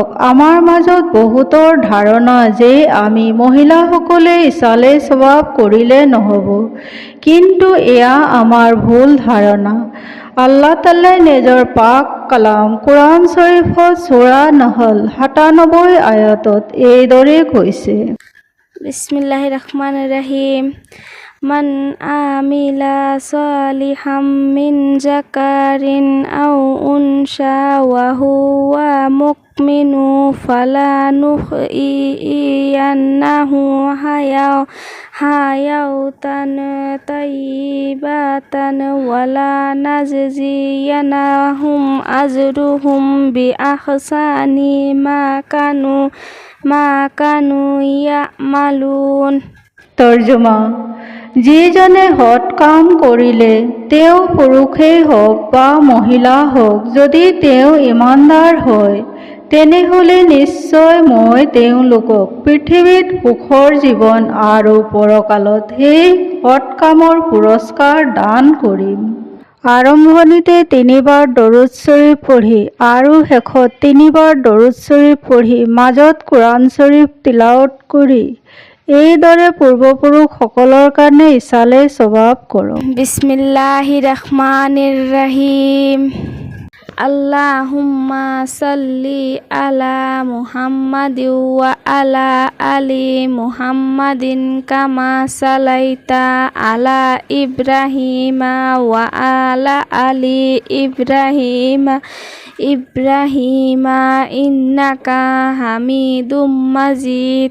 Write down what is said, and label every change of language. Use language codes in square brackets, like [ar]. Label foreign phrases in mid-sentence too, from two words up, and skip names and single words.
[as] আমাৰ মাজত বহুতৰ ধাৰণা যে আমি মহিলাসকলে ইছালে স্বভাৱ কৰিলে নহ'ব, কিন্তু এয়া আমাৰ ভুল ধাৰণা। আল্লাহ তাআলাই নিজৰ পাক কালাম কুৰাণ শৰীফত সূৰা নহল 97 আয়াতত এইদৰে কৈছে, [ar] بسم الله الرحمن الرحيم, من عمل صالحا من ذكر أو أنثى وهو مؤمن فلنحيينه حياة طيبة ولنجزينهم أجرهم بأحسن ما كانوا يعملون. [as] তৰ্জমা: যিজনে সৎ কাম কৰিলে, তেওঁ পুৰুষেই হওক বা মহিলা হওক, যদি তেওঁ ইমানদাৰ হয়, তেনেহলে নিশ্চয় মই তেওঁলোকক পৃথিৱীত সুখৰ জীৱন আৰু পৰকালত সেই সৎ কামৰ পুৰস্কাৰ দান কৰিম। আৰম্ভণিতে 3 বাৰ দৰুদ শৰীফ পঢ়ি আৰু শেষত 3 বাৰ দৰুদ শৰীফ পঢ়ি মাজত কুৰাণ শৰীফ তিলাৱত কৰি এইদৰে পূৰ্বপুৰুষসকলৰ কাৰণে ইছালে স্বভাৱ কৰক। [ar] بسم الله الرحمن الرحيم. اللهم صل على محمد وعلى آل محمد كما صليت على إبراهيم وعلى آل إبراهيم إنك حميد مجيد.